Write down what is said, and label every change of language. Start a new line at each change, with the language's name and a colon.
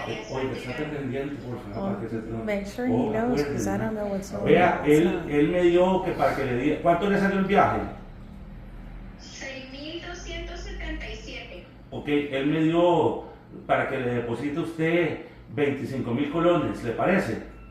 Spanish: Oye, está pendiente, por favor, para que se
English: Make sure he knows, because I don't know what's going
Spanish: Vea,
English: on.
Spanish: él me dio que para que le diga, ¿cuánto le salió el viaje? 6.277. Ok, él me dio para que le deposite a usted 25,000 colones, ¿le parece?